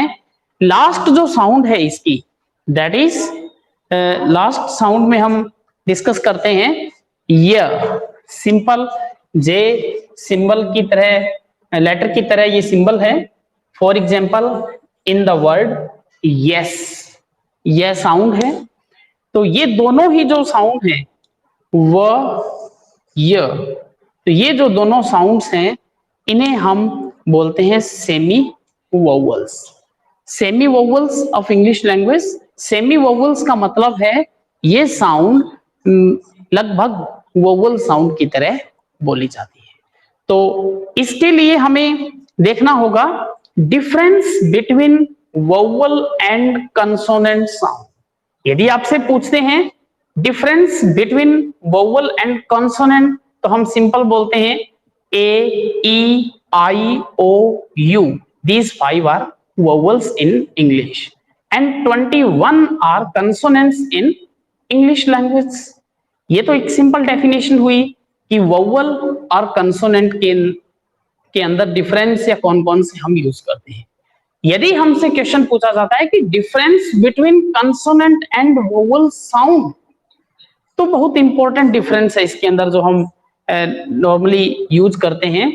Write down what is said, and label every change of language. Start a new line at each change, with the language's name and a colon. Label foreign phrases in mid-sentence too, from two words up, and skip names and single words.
Hindi: लास्ट जो साउंड है इसकी,
English: that is last sound
Hindi: में हम डिस्कस करते हैं य।
English: simple J symbol
Hindi: की तरह, लेटर की तरह ये सिंबल है।
English: for example in the word yes,
Hindi: यह साउंड है। तो ये दोनों ही जो साउंड है व य, तो ये जो दोनों साउंड्स हैं इन्हें हम बोलते हैं
English: semi vowels. semi vowels of English language. semi vowels
Hindi: का मतलब है ये साउंड लगभग
English: vowel sound
Hindi: की तरह बोली जाती है। तो इसके लिए हमें देखना होगा
English: difference between vowel and consonant sound.
Hindi: यदि आपसे पूछते हैं
English: difference between vowel and consonant
Hindi: तो हम सिंपल बोलते हैं A, E, I, O, U.
English: These 5 are vowels in English and 21 are consonants in English language.
Hindi: ये तो एक
English: simple definition
Hindi: हुई कि वोवल और कंसोनेंट के अंदर डिफरेंस या कौन कौन से हम यूज करते हैं। यदि हमसे क्वेश्चन पूछा जाता है कि
English: difference between consonant and vowel sound,
Hindi: तो बहुत
English: important difference
Hindi: है इसके अंदर जो हम
English: normally use
Hindi: करते हैं।